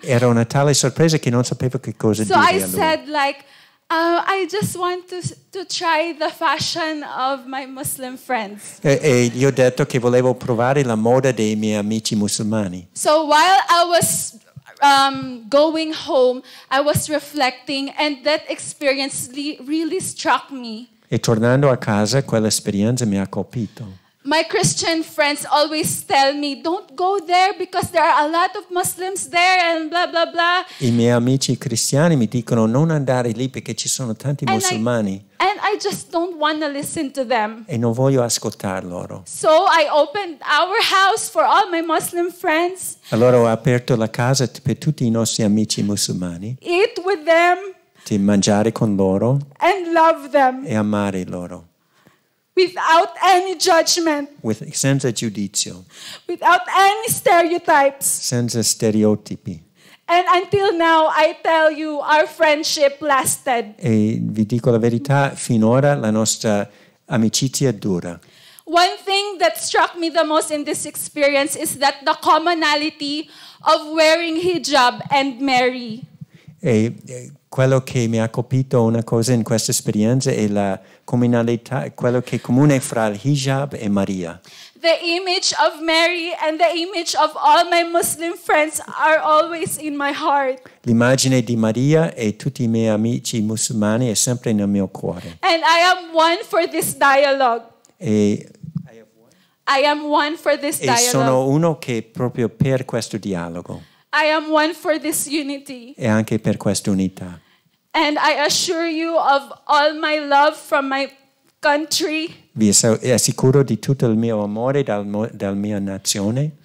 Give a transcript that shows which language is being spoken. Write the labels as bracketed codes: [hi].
[it] Era una tale sorpresa che non sapevo che cosa [en] So [it] dire [en] I [it] a lui. [en] said like, I just want to try the fashion of my Muslim friends. [it] E gli ho detto che volevo provare la moda dei miei amici musulmani. [en] So while I was going home, I was reflecting and that experience really struck me. [it] E tornando a casa, quell'esperienza mi ha colpito. [en] My Christian friends always tell me, don't go there because there are a lot of Muslims there and blah, blah, blah. [it] I miei amici cristiani mi dicono non andare lì perché ci sono tanti musulmani. [en] And I just don't want to listen to them. [it] E non voglio ascoltar loro. [en] So I opened our house for all my Muslim friends. [it] Allora ho aperto la casa per tutti i nostri amici musulmani. [en] Eat with them. [it] Di mangiare con loro. [en] And love them. [it] E amare loro. [en] Without any judgment. [it] Senza giudizio. [en] Without any stereotypes. [it] Senza stereotipi. [en] And until now, I tell you, our friendship lasted. [it] E vi dico la verità, finora la nostra amicizia dura. [en] One thing that struck me the most in this experience is that the commonality of wearing hijab and marry. [it] E quello che mi ha colpito una cosa in questa esperienza è la comunalità, quello che è comune fra il hijab e Maria. [en] The image of Mary and the image of all my Muslim friends are always in my heart. [it] L'immagine di Maria e tutti i miei amici musulmani è sempre nel mio cuore. [en] And I am one for this dialogue. [it] E [en] I am one for this dialogue. [it] sono uno che proprio per questo dialogo. [en] I am one for this unity. [it] E anche per questa unità. [en] And I assure you of all my love from my country. [it] Vi assicuro di tutto il mio amore dalla mia nazione.